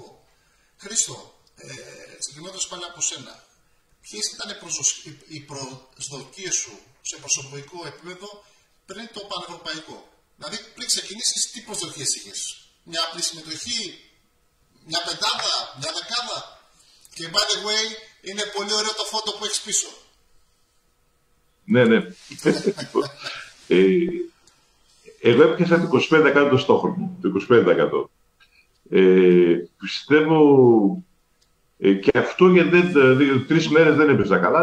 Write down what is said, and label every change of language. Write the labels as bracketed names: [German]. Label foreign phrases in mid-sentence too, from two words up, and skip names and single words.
[Greek] Χρήστο, ξεκινώντας πάλι από σένα, ποιες ήταν οι προσδοκίες σου σε προσωπικό επίπεδο πριν το πανευρωπαϊκό? Δηλαδή πριν ξεκινήσεις, τι προσδοκίες είχες? Μια απλή συμμετοχή, μια πεντάδα, μια δεκάδα? Και [English] by the way, [Greek] είναι πολύ ωραίο το φώτο που έχεις πίσω. Ναι. Εγώ έπιασα το 25% το στόχο μου, το 25%. Πιστεύω και αυτό γιατί 3 μέρες δεν έπαιζα καλά.